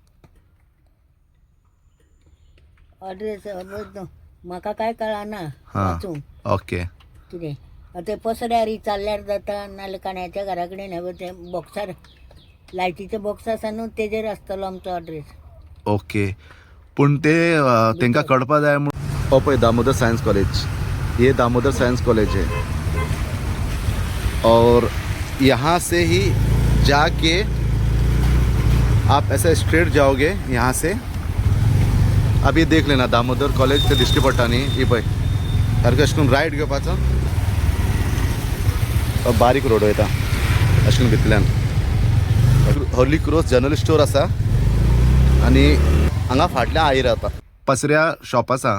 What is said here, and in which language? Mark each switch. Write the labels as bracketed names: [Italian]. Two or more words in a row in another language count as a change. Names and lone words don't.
[Konkani] एड्रेस म्हाका काय कळना हां वाचूंक ओके कितें ते पसऱ्यार चालल्यार जाता नाल्यार काण्याच्या घरा कडेन हे ते बॉक्सार लायटीचे बॉक्स आसा न्हू तेजेर आसतलो आमचो एड्रेस. ओके पूण ते तांकां कळपा जाय म्हूण हो पळय दामोदर सायन्स कॉलेज. [Hindi] ये दामोदर साइंस कॉलेज है और यहाँ से ही जाके आप ऐसे स्ट्रेट जाओगे यहाँ से. अब ये देख लेना [Konkani] दामोदर कॉलेज ते दिश्टी पडटा न्ही ही पळय सारकें अशें करून रायट घेवपाचो. बारीक रोड वयता अशें करून भितरल्यान हॉली क्रॉस जनरल स्टोर आसा आनी हांगा फाटल्यान आई रावता. पसऱ्या शॉप आसा